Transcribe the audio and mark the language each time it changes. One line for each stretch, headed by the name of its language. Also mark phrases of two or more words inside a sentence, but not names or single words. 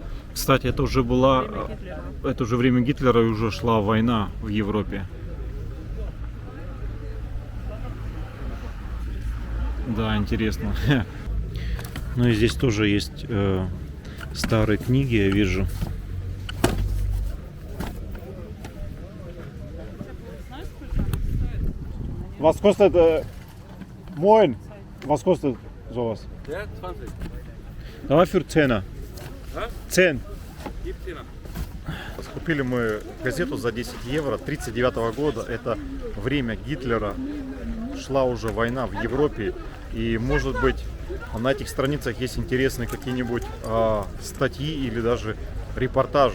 Russian: Кстати, это уже время Гитлера, и уже шла война в Европе. Да, интересно. Ну и здесь тоже есть старые книги, я вижу.
German: Was kostet, moin, was kostet sowas? Ja, 20.
Russian: Давай für 10. А? 10. Купили мы газету за 10 евро 1939 года. Это время Гитлера. Шла уже война в Европе. И может быть на этих страницах есть интересные какие-нибудь статьи или даже репортажи.